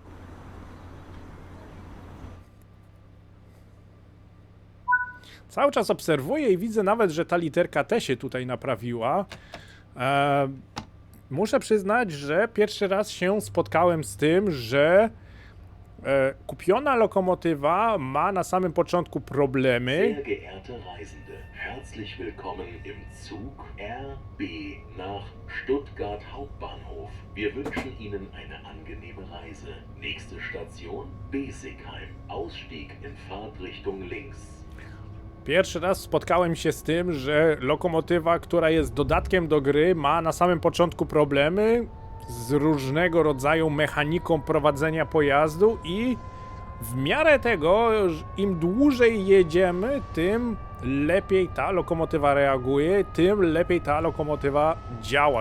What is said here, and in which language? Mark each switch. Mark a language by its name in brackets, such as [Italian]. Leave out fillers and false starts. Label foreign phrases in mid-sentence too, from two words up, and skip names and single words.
[Polish] Cały czas obserwuję i widzę nawet, że ta literka T się tutaj naprawiła. muszę przyznać, że pierwszy raz się spotkałem z tym, że kupiona lokomotywa ma na samym początku problemy. [German] Sehr geehrte Reisende, herzlich willkommen im Zug RB nach Stuttgart Hauptbahnhof. Wir wünschen Ihnen eine angenehme Reise. Nächste Station Besigheim. Ausstieg in Fahrtrichtung links. [Polish] Pierwszy raz spotkałem się z tym, że lokomotywa, która jest dodatkiem do gry, ma na samym początku problemy z różnego rodzaju mechaniką prowadzenia pojazdu i w miarę tego, im dłużej jedziemy, tym lepiej ta lokomotywa reaguje, tym lepiej ta lokomotywa działa.